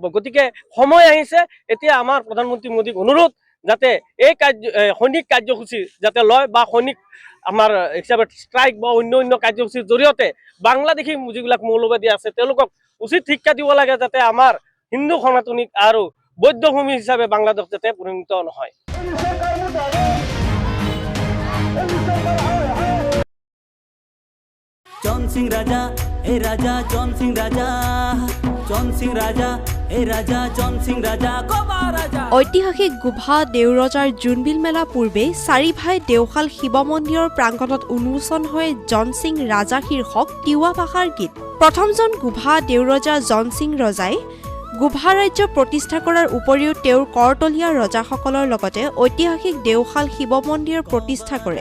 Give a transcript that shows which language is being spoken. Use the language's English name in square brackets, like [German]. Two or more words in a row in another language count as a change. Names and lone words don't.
[Assamese] গতিকে সময় আহিছে এতিয়া আমাৰ প্ৰধানমন্ত্ৰী মোদীক অনুৰোধ যাতে এই সৈনিক কাৰ্যসূচী যাতে লয় বা সৈনিক আমাৰ হিচাপে ষ্ট্ৰাইক বা অন্য কাৰ্যসূচীৰ জৰিয়তে বাংলাদেশী যিবিলাক মৌলবাদী আছে তেওঁলোকক উচিত শিক্ষা দিব লাগে যাতে আমাৰ হিন্দু সনাতনীক আৰু বৌদ্ধ ভূমি হিচাপে বাংলাদেশ যাতে পৰিণত নহয়। [Tiwa] जॉन सिंह राजा ए राजा जॉन सिंह राजा जॉन सिंह राजा ए राजा जॉन सिंह राजा गोवा राजा। [Assamese] ঐতিহাসিক গোভা দেউৰজাৰ জোনবিল মেলা পূৰ্বে চাৰিভাই দেওশাল শিৱ মন্দিৰৰ প্ৰাংগণত উন্মোচন হয় জন সিং ৰাজা শীৰ্ষক তিৱা ভাষাৰ গীত। প্ৰথমজন গোভা দেউৰজা জন সিং ৰজাই গোভা ৰাজ্য প্ৰতিষ্ঠা কৰাৰ উপৰিও তেওঁৰ কৰতলীয়া ৰজাসকলৰ লগতে ঐতিহাসিক দেওশাল শিৱ মন্দিৰ প্ৰতিষ্ঠা কৰে।